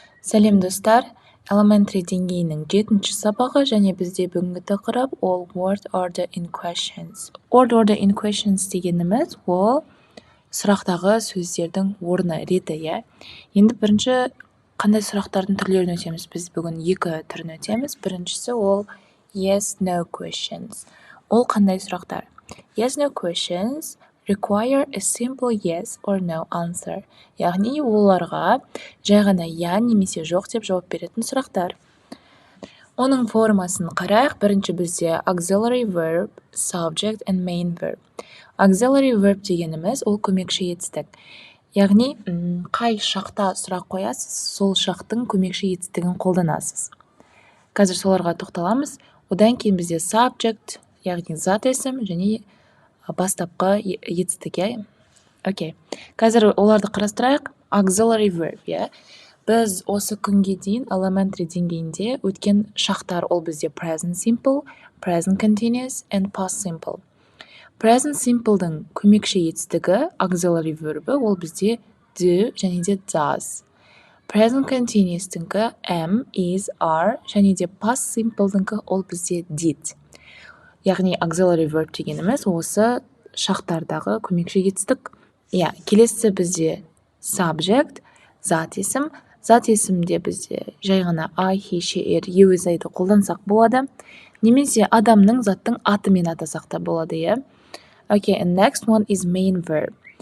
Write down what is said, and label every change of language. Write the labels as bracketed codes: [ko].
[kk] Сәлем достар, elementary деңгейінің 7-ші сабағы және бізде бүгінгі тақырып all word order in questions. Word order in questions дегеніміз ол сұрақтағы сөздердің орны, реті, иә. Енді бірінші қандай сұрақтардың түрлерін өтеміз? Біз бүгін екі түрін өтеміз. Біріншісі ол yes, no questions. Ол қандай сұрақтар? [en] Yes, no questions require a simple yes or no answer. [kk] Яғни оларға жай ғана я немесе жоқ деп жауап беретін сұрақтар. Оның формасын қарайық. Бірінші бізде [en] auxiliary verb, subject and main verb. [kk] Auxiliary verb дегеніміз ол көмекші етістік. Яғни қай шақта сұрақ қоясыз, сол шақтың көмекші етістігін қолданасыз. Қазір соларға тоқталамыз. Одан кейін бізде subject, яғни зат есім және бастапқы етістік. Окей. Қазір оларды қарастырайық. Auxiliary verb, Біз осы күнге дейін elementary деңгейінде өткен шақтар ол бізде present simple, present continuous and past simple. Present simple'дың көмекші етістігі auxiliary verb ол бізде do және де does. Present continuous'тіңкі am, is, are және де past simple'діңкі ол бізде did. Яғни auxiliary verb дегеніміз осы шақтардағы көмекші етістік. Келесі бізде subject, зат есім. Зат есімде бізде жай ғана I, he, she, it, you, is, I-ды қолдансақ болады. Немесе адамның заттың атымен атасақ та болады, [en] Okay, and next one is main verb.